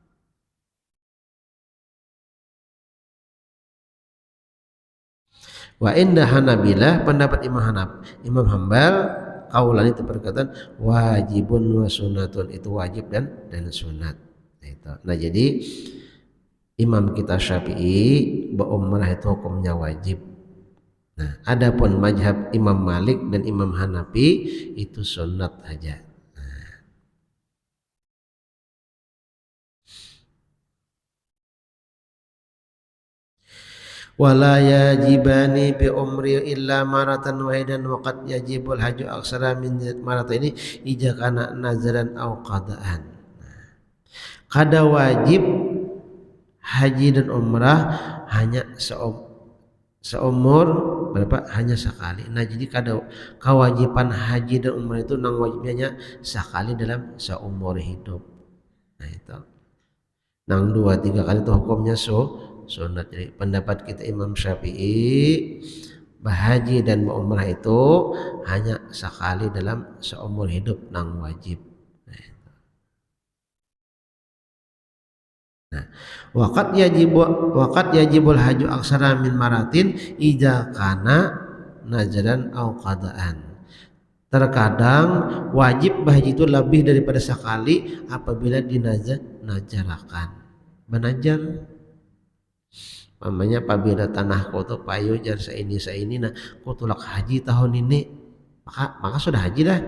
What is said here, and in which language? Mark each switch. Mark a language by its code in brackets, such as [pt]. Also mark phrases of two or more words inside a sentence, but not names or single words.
[ar] وعند الحنابلة, [id] pendapat Imam Hambal, kaulan itu perkataan [ar] واجب وسنة, [id] itu wajib dan sunat. Nah, jadi imam kita Syafi'i berumrah itu hukumnya wajib. Nah, adapun mazhab Imam Malik dan Imam Hanafi itu sunat aja. [ar] ولا يجبان بالعمر إلا مرة واحدة وقد يجب الحج أكثر من مرة إذا كان نذرا أو قضاء. [bjn] Kada wajib haji dan umrah hanya seumur berapa? [id] Hanya sekali. [bjn] Nah, jadi kada kewajiban haji dan umrah itu nang wajibnya sekali dalam seumur hidup. [id] Nah, itu. [bjn] Nang 2-3 kali itu hukumnya sunat. Jadi pendapat kita Imam Syafi'i berhaji dan berumrah itu hanya sekali dalam seumur hidup nang wajib. [ar] Nah, وقد يجب الحج أكثر من مرة إذا كان نذرا أو قضاء. [id] Terkadang wajib berhaji itu lebih daripada sekali apabila dinajarakan. [bjn] Banajar namanya apabila tanah kau tuh payu jar seini nah kau tulak haji tahun ini maka sudah haji dah.